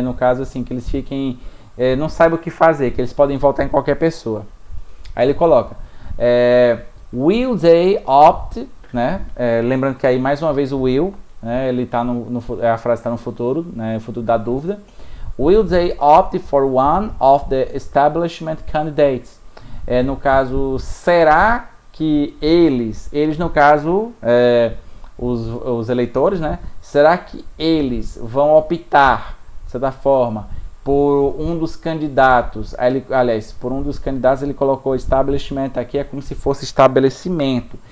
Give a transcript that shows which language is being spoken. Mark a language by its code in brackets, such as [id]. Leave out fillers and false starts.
[pt] No caso, assim, que eles fiquem... não saibam o que fazer, que eles podem votar em qualquer pessoa. Aí ele coloca, [en] will they opt, [pt] né? Lembrando que aí mais uma vez o will, né? Ele tá a frase está no futuro, né? O futuro da dúvida. [en] Will they opt for one of the establishment candidates? [pt] No caso, será que eles no caso, os eleitores, né? Será que eles vão optar, de certa forma, por um dos candidatos? Por um dos candidatos ele colocou establishment aqui, é como se fosse estabelecimento.